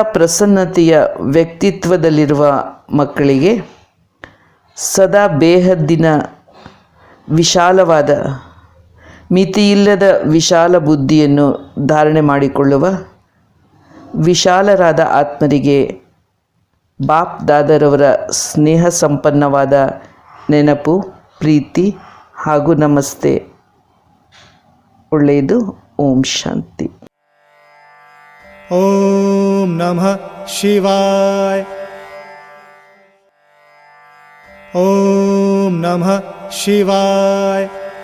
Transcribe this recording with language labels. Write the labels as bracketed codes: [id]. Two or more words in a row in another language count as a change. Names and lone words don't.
[kn] ಪ್ರಸನ್ನತೆಯ ವ್ಯಕ್ತಿತ್ವದಲ್ಲಿರುವ ಮಕ್ಕಳಿಗೆ, ಸದಾ ಬೇಹದ್ದಿನ ವಿಶಾಲವಾದ ಮಿತಿಯಿಲ್ಲದ ವಿಶಾಲ ಬುದ್ಧಿಯನ್ನು ಧಾರಣೆ ಮಾಡಿಕೊಳ್ಳುವ ವಿಶಾಲರಾದ ಆತ್ಮರಿಗೆ ಬಾಪ್ ದಾದರವರ ಸ್ನೇಹ ಸಂಪನ್ನವಾದ ನೆನಪು, ಪ್ರೀತಿ ಹಾಗೂ ನಮಸ್ತೆ. ಒಳ್ಳೆಯದು. ಓಂ ಶಾಂತಿ. [sa] ಓಂ ನಮಃ ಶಿವಾಯ. ಓಂ ನಮಃ ಶಿವಾಯ.